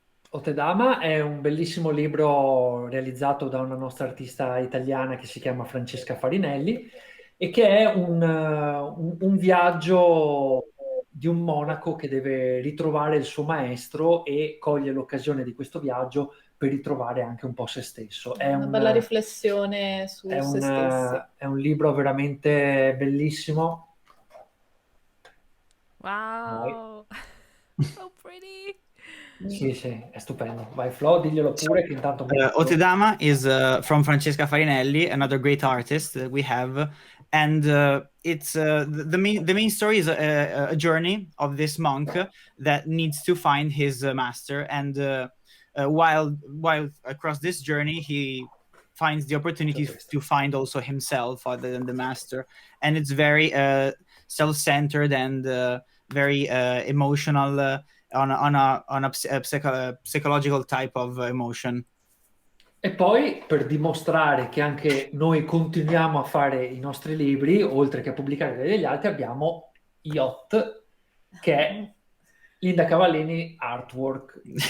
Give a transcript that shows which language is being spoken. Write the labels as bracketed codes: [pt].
[it] Otedama è un bellissimo libro realizzato da una nostra artista italiana che si chiama Francesca Farinelli e che è un viaggio di un monaco che deve ritrovare il suo maestro e coglie l'occasione di questo viaggio per ritrovare anche un po' se stesso. È una bella riflessione su se stessi. È un libro veramente bellissimo. [en] Wow, so pretty. [it] Sì, è stupendo. Vai Flo, diglielo pure che intanto... [en] Otedama is from Francesca Farinelli, another great artist that we have. And it's the main story is a journey of this monk that needs to find his master. And while across this journey, he finds the opportunity to find also himself other than the master, and it's very self-centered and very emotional on a psychological type of emotion. [it] E poi, per dimostrare che anche noi continuiamo a fare i nostri libri, oltre che a pubblicare degli altri, abbiamo Yacht, che è Linda Cavallini Artwork.